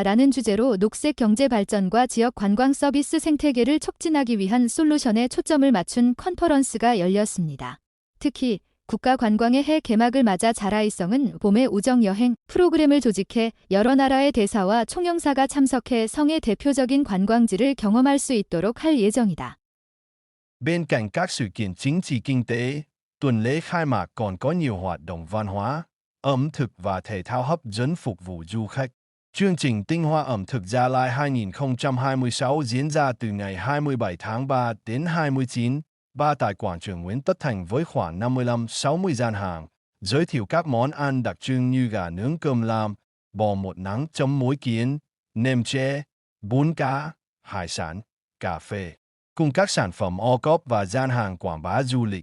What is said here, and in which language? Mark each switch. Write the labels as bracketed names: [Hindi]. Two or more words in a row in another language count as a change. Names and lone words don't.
[Korean] 라는 주제로 녹색 경제 발전과 지역 관광 서비스 생태계를 촉진하기 위한 솔루션에 초점을 맞춘 컨퍼런스가 열렸습니다. 특히 국가관광의 해 개막을 맞아 자라이성은 봄의 우정여행 프로그램을 조직해 여러 나라의 대사와 총영사가 참석해 성의 대표적인 관광지를 경험할 수 있도록 할 예정이다. [Vietnamese] Bên cạnh các sự kiện chính trị kinh tế, tuần lễ khai mạc còn có nhiều hoạt động văn hóa, ẩm thực và thể thao hấp dẫn phục vụ du khách. Chương trình Tinh hoa ẩm thực Gia Lai 2026 diễn ra từ ngày 27 tháng 3 đến 29 3 tại quảng trường Nguyễn Tất Thành với khoảng 55-60 gian hàng, giới thiệu các món ăn đặc trưng như gà nướng cơm lam, bò một nắng chấm muối kiến, nem tre, bún cá, hải sản, cà phê, cùng các sản phẩm ô cốp và gian hàng quảng bá du lịch.